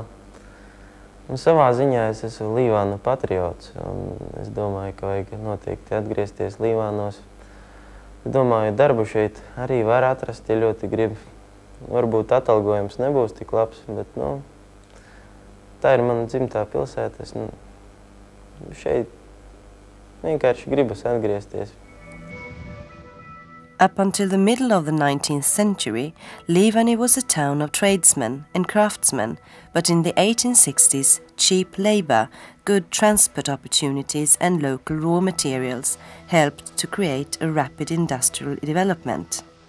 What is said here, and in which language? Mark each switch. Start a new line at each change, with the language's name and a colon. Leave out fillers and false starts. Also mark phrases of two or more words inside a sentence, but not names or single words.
Latvian: Un savā ziņā es esmu Līvānu patriots, un es domāju, ka vajag noteikti atgriezties Līvānos. Es domāju, darbu šeit arī var atrast, ja ļoti grib. Varbūt atalgojums nebūs tik labs, bet, tā ir mana dzimtā pilsēta. Es šeit vienkārši gribas atgriezties.
English: Up until the middle of the 19th century, Livany was a town of tradesmen and craftsmen, but in the 1860s, cheap labor, good transport opportunities and local raw materials helped to create a rapid industrial development.